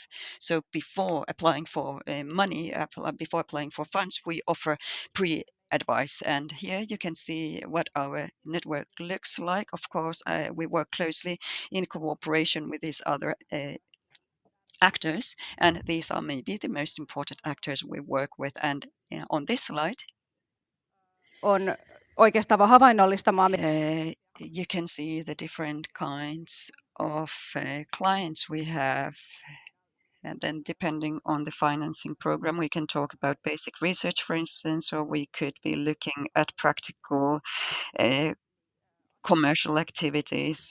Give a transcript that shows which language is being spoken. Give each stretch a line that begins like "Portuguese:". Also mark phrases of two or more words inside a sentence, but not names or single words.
English: So before applying for money, before applying for funds, we offer advice. And here you can see what our network looks like. Of course, we work closely in cooperation with these other actors, and these are maybe the most important actors we work with. And on this slide,
Finnish: on oikeastaan vaan havainnollistamaan.
English: You can see the different kinds of clients we have. And then depending on the financing program, we can talk about basic research, for instance, or we could be looking at practical commercial activities.